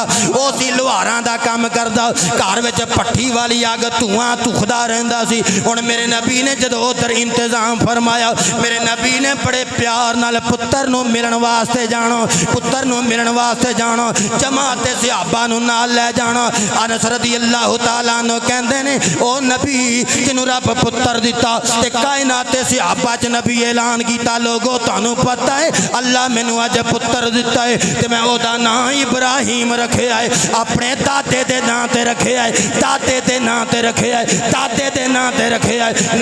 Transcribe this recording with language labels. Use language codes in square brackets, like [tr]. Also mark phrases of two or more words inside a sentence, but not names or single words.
[pa] او سی لوہاراں دا کم کردا، گھر وچ بھٹی والی اگ دھواں دھکھدا رہندا سی. ہن میرے نبی نے جدوں ادھر انتظام فرمایا، میرے نبی نے بڑے پیار نال پتر نوں ملن واسطے جانا، پتر نوں ملن واسطے جانا، جماعت صحابہ نوں نال لے جانا. انس [ar] رضي الله تعالى عنه [pa] کہندے نیں او نبی جنہوں رب پتر دتا تے کائنات صحابہ چ نبی اعلان کیتا، لوکو تہانوں پتا ہے اللہ مینوں اج پتر دتا ہے تے میں اوہدا نام ابراہیم رکھے ہے، اپنے دادے دے ناں تے رکھے ہے، دادے دے ناں تے رکھے ہے، دادے دے ناں تے رکھے ہے.